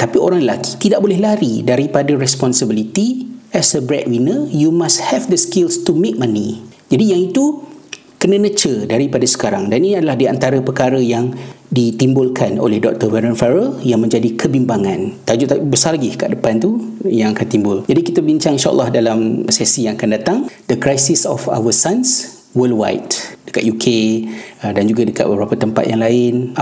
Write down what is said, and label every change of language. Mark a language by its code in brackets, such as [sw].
[ms] Tapi orang lelaki tidak boleh lari daripada responsibility. [en] As a breadwinner, you must have the skills to make money. [ms] Jadi yang itu kena nurture daripada sekarang. Dan ini adalah di antara perkara yang ditimbulkan oleh Dr. Warren Farrell yang menjadi kebimbangan. Tajuk besar lagi kat depan tu yang akan timbul. Jadi kita bincang insyaAllah dalam sesi yang akan datang, The Crisis of Our Sons Worldwide, dekat UK dan juga dekat beberapa tempat yang lain.